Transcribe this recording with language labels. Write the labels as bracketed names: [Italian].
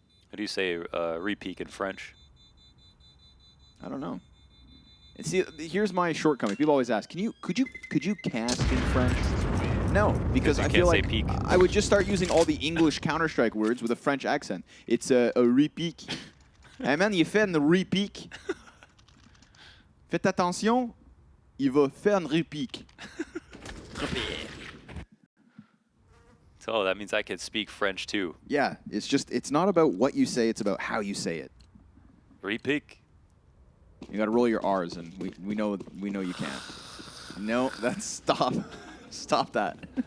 [English] How do you say re-peek in French? I don't know. And see, here's my shortcoming. People always ask, could you cast in French? No, because I feel like I would just start using all the English Counter-Strike words with a French accent. It's a repique. Hey man, [French] il fait une repique. Faites attention, il va faire une repique. [English] So that means I can speak French too. Yeah, it's not about what you say, it's about how you say it. [French] Repique. [English] You got to roll your R's, and we know you can't. No, that's stop. Stop that.